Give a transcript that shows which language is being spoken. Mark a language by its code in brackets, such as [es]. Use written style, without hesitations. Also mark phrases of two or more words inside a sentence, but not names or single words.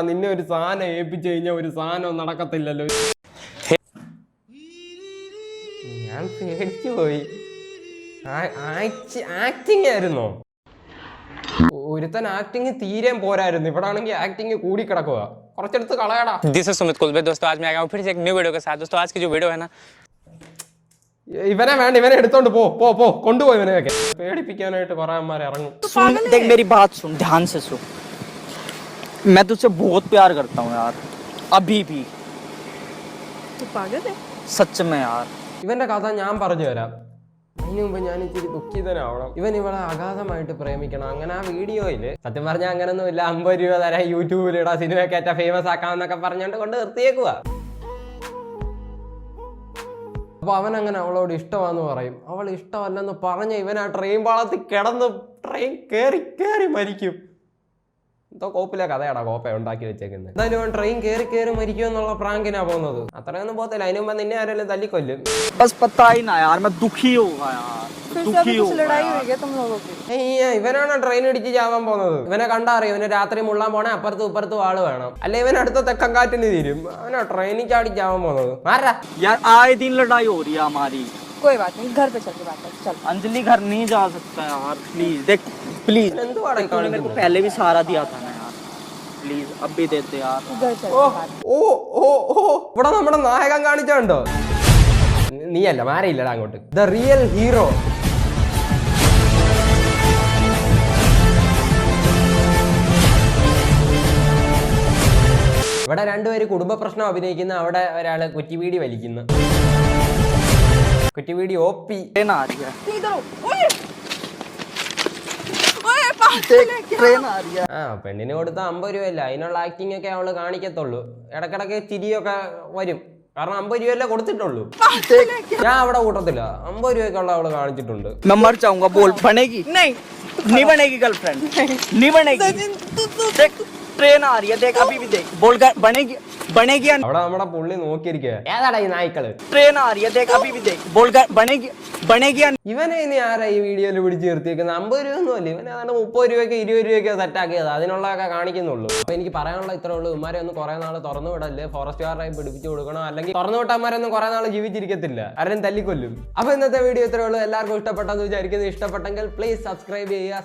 [ml] നിന്നെ ഒരു സാധനം ഏൽപ്പിച്ചു കഴിഞ്ഞാൽ ഒരു സാധനം നടക്കത്തില്ലല്ലോ. ഞാൻ പേടിച്ചു പോയി. ആക്ടിങ് ആയിരുന്നോ? ഒരുത്തൻ ആക്ടിങ് തീരെ പോരായിരുന്നു. ഇവിടെ ആണെങ്കിൽ ആക്ടിങ് കൂടി കിടക്കുക. കുറച്ചെടുത്ത് കളയടാ. [en] This is Sumit Kulbe. [hi] दोस्तों आज मैं आ गया हूं फिर से एक [en] new video [hi] के साथ। दोस्तों आज की जो वीडियो है ना, [ml] ഇവനെ വേണ്ട, ഇവനെ എടുത്തോണ്ട് പോ. കൊണ്ടുപോയി ഇവനെയൊക്കെ. പേടിപ്പിക്കാനായിട്ട് കുറെ അമ്മമാരെ ഇറങ്ങും. [hi] देख मेरी बात सुन, ध्यान से सुन। मैं तुझसे बहुत प्यार करता हूँ यार, अभी भी। तू पागल है? सच में यार। [ml] ഇവന്റെ കഥ ഞാൻ പറഞ്ഞു തരാം. അതിനു മുമ്പ് ഞാൻ ഇച്ചിരി ദുഃഖിതനാവണം. ഇവൻ ഇവളെ അഗാധമായിട്ട് പ്രേമിക്കണം. അങ്ങനെ ആ വീഡിയോയില് സത്യം പറഞ്ഞാൽ അങ്ങനൊന്നും ഇല്ല. 50 രൂപ തരാം, യൂട്യൂബിലിടാ, സിനിമയൊക്കെ ഫേമസ് ആക്കാമെന്നൊക്കെ പറഞ്ഞോണ്ട് കൊണ്ട് നിർത്തിയേക്കുക. അപ്പൊ അവൻ അങ്ങനെ അവളോട് ഇഷ്ടമാന്ന് പറയും. അവൾ ഇഷ്ടമല്ലെന്ന് പറഞ്ഞ ഇവൻ ആ ട്രെയിൻ പാളത്തിൽ കിടന്ന് ട്രെയിൻ കേറി മരിക്കും. എന്തോ കോപ്പിലെ കഥയാടാ കോപ്പ ഉണ്ടാക്കി വെച്ചേക്കുന്നത്. എന്തായാലും അവൻ ട്രെയിൻ കേറി മരിക്കും എന്നുള്ള പ്രാങ്കിനാ പോകുന്നത്. അത്രയൊന്നും പോകത്തില്ല. അതിന് മുമ്പ് നിന്നെ ആരെങ്കിലും തല്ലിക്കൊല്ലും. [hi] बस पता ही ना यार, मैं दुखी होगा यार, दुखी होगा। लड़ाई हुई है तुम लोगों की? [ml] ഇവനാണ് ട്രെയിൻ ഇടിച്ച് ചാവാൻ പോകുന്നത്. ഇവനെ കണ്ടറിയും. ഇവന് രാത്രി മുള്ളാൻ പോണേ അപ്പുറത്തും ഇപ്പുറത്തും ആള് വേണം. അല്ലെ ഇവൻ അടുത്ത തെക്കൻ കാറ്റിന് തീരും. അവനാ ട്രെയിനിൽ ചാടി ചാവാൻ പോകുന്നത്. ആരാ [hi] यार आए दिन लड़ाई हो रही है हमारी। कोई बात नहीं, घर पे चल के बात कर। चल अंजलि घर नहीं जा सकता यार, प्लीज देख प्लीज। [ml] എന്തുവാടാ [hi] तूने मेरे को पहले भी सहारा दिया था ना यार, प्लीज अब भी देते यार। घर चल ഓ के बात। [ml] ഓ ഓ ഓ ഇവിടെ നമ്മുടെ നായകൻ കാണിച്ചോ? നീയല്ല, മാരയില്ലടാ അങ്ങോട്ട്. [en] the real hero. [ml] ഇവിടെ രണ്ടുപേര് കുടുംബ പ്രശ്നം അഭിനയിക്കുന്ന, അവിടെ ഒരാള് കുറ്റിവീടി വലിക്കുന്നു. കുറ്റിവീടി OP. [hi] ट्रेन आ रही है, इधर आओ। ओए पागल है क्या? ट्रेन आ रही है। [ml] പെണ്ണിന് കൊടുത്ത 50 രൂപയല്ല, അതിനുള്ള ആക്ടിങ് ഒക്കെ അവള് കാണിക്കത്തുള്ളൂ. ഇടക്കിടക്ക് ചിരിയൊക്കെ വരും. കാരണം 50 രൂപയല്ലേ കൊടുത്തിട്ടുള്ളൂ. ഞാൻ അവിടെ കൂട്ടത്തില്ല. 50 രൂപയ്ക്കുള്ള അവള് കാണിച്ചിട്ടുണ്ട്. [hi] मैं मर जाऊंगा, बोल बनेगी? नहीं बनेगी गर्लफ्रेंड, नहीं बनेगी। देख ट्रेन आ रही है, देख अभी भी देख, बोल बनेगी या [ml] അവിടെ നമ്മുടെ പുള്ളി നോക്കിയിരിക്കുക. ഏതാടാ ഈ നായ്ക്കള്? [hi] ट्रेन आ रही है, देख अभी भी देख, बोल बनेगी या [ml] ഇവനെ ഇനി ആരാ ഈ വീഡിയോയിൽ പിടിച്ച് നിർത്തിയേക്കുന്നത്? 50 രൂപ ഒന്നും അല്ല. ഇവനെ ഏതാണ്ട് 30 രൂപയ്ക്ക് 20 രൂപയ്ക്ക് സെറ്റ് ആക്കിയത്. അതിനുള്ളതൊക്കെ കാണിക്കുന്നുള്ളൂ. അപ്പൊ എനിക്ക് പറയാനുള്ള ഇത്രേ ഉള്ളൂ. ഇവന്മാരെ ഒന്ന് കുറെ നാൾ തുറന്നു വിടല്ലേ. ഫോറസ്റ്റുകാരായി പിടിപ്പിച്ചു കൊടുക്കണം. അല്ലെങ്കിൽ തുറന്നു വിട്ടന്മാരൊന്നും കുറെ നാൾ ജീവിച്ചിരിക്കത്തില്ല. ആരും തല്ലിക്കൊല്ലും. അപ്പൊ ഇന്നത്തെ വീഡിയോ ഇത്രേ ഉള്ളൂ. എല്ലാവർക്കും ഇഷ്ടപ്പെട്ടെന്ന് വിചാരിക്കുന്നു. ഇഷ്ടപ്പെട്ടെങ്കിൽ [en] please subscribe [ml] ചെയ്യുക.